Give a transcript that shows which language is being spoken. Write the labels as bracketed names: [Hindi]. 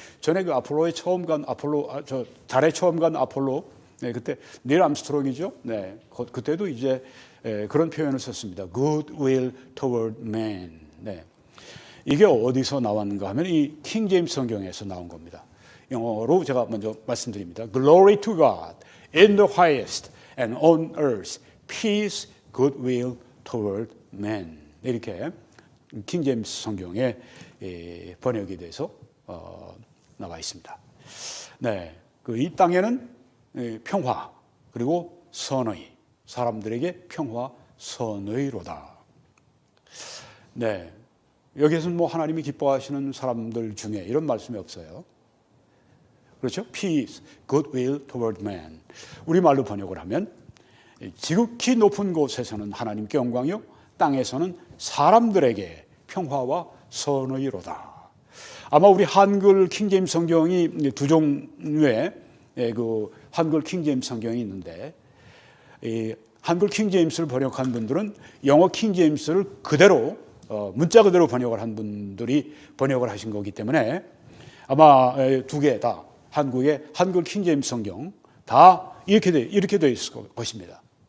[Korean] 전에 그 아폴로에 처음 간 달에 처음 간 아폴로, 네, 그때 닐 암스트롱이죠. 네, 그때도 이제 그런 표현을 썼습니다. [English] Good will toward man. [Korean] 네, 이게 어디서 나왔는가 하면 이 킹 제임스 성경에서 나온 겁니다. 영어로 제가 먼저 말씀드립니다. [English] Glory to God in the highest and on earth peace, goodwill toward man. [Korean] 이렇게 킹 제임스 성경에 번역이 돼서 나와 있습니다. 네, 이 땅에는 평화 그리고 선의, 사람들에게 평화 선의로다. 네, 여기에서는 뭐 하나님이 기뻐하시는 사람들 중에 이런 말씀이 없어요. 그렇죠? [English] Peace, goodwill toward man. [Korean] 우리말로 번역을 하면 지극히 높은 곳에서는 하나님께 영광이요, 땅에서는 사람들에게 평화와 선의로다. 아마 우리 한글 킹제임스 성경이 두 종류의 그 한글 킹제임스 성경이 있는데 한글 킹제임스를 번역한 분들은 영어 킹제임스를 그대로 문자 그대로 번역을 한 분들이 번역을 하신 거기 때문에 아마 두 개 다 한국의 한글 킹제임스 성경 다 이렇게 돼 있을 것입니다.